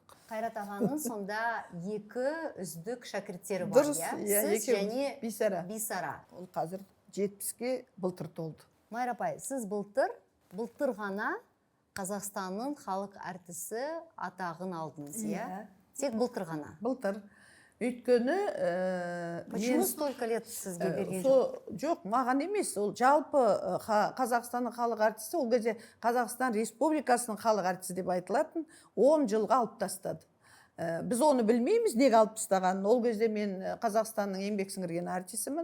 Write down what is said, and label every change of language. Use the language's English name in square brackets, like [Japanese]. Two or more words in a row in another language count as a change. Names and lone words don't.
[Kazakh] Қайрат ағаның сонда 2 үздік шәкірттері бар, Дұрыс, сіз және Бисара. Ол қазір 70-ке былтыр толды. Майра апай, сіз былтыр ғана Қазақстанның халық артисі атағын алдыңыз, Тек былтыр ғана. Былтыр. Өйткені [Russian] Почему столько лет [Kazakh] сізге берген жоқ? Жоқ, маған емес. Ол жалпы Қазақстанның халық артисі, ол кезде Қазақстан Республикасының халық артисі деп айтылатын 10 жылға алып тастады. Біз оны білмейміз, неге алып тастағанын. Ол кезде мен Қазақстанның еңбек сіңірген артисімін.